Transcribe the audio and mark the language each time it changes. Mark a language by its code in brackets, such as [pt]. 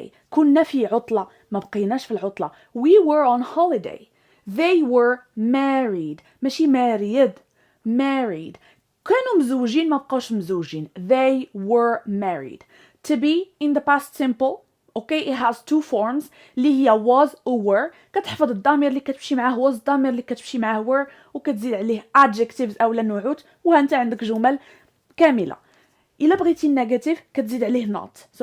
[ar] كنا في عطلة، ما بقيناش في العطلة. [en] we were on holiday. they were married ماشي married. [ar] كانوا مزوجين ما بقاوش مزوجين. [en] they were married. to be in the past simple okay it has two forms [ar] اللي هي [en] was و were. [ar] كتحفظ الضمير اللي كتمشي معاه was، الضمير اللي كتمشي معاه were، وكتزيد عليه adjectives او نعوت، وهانت عندك جمل كاملة. إلا بغيتي النيجاتيف كتزيد عليه not.